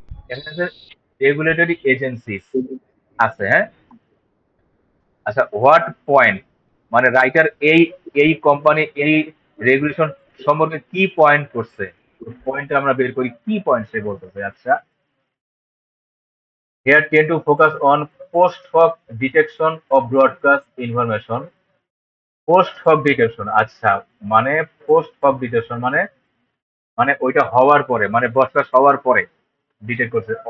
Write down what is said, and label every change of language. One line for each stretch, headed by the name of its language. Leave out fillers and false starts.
Bangla: এখানে আছে regulatory agencies আছে। হ্যাঁ, আচ্ছা, হোয়াট পয়েন্ট, মানে রাইটার এই এই কোম্পানি এই রেগুলেশন সম্পর্কে কি পয়েন্ট করছে, পয়েন্টটা আমরা বের করি, কি পয়েন্ট সে বলতেছে।
English: আচ্ছা, here tend to focus on post hoc detection of broadcast information. Post hoc detection.
Bangla: আচ্ছা, মানে পোস্ট হক ডিটেকশন মানে মানে ওইটা হওয়ার পরে, মানে ব্রডকাস্ট হওয়ার পরে ডিটেক্ট করছে।